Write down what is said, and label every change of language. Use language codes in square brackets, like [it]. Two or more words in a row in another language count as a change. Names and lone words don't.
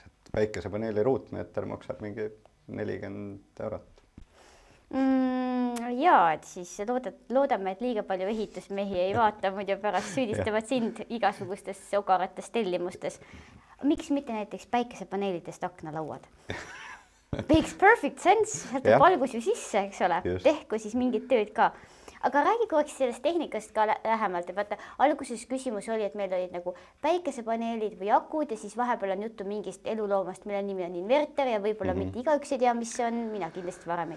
[et] Päikesepaneeli ruutmeeter maksab mingi 40 eurot. Jaa, et siis loodame, et liiga palju ehitusmehi ei vaata, muidu pärast süüdistavad sind igasugustes ogaratest tellimustes. Miks mitte näiteks päikesepaneelidest aknalauad? [en] Makes perfect sense, [et] sealt on valgus ju sisse, eks ole, tehku siis mingid tööd ka. Aga räägi korraks sellest tehnikast ka lähemalt. Vaata, alguses küsimus oli, et meil olid nagu päikesepaneelid või akud ja siis vahepeal on juttu mingist eluloomast, mille nimi on inverter ja võib-olla mitte igaüks ei tea, mis see on.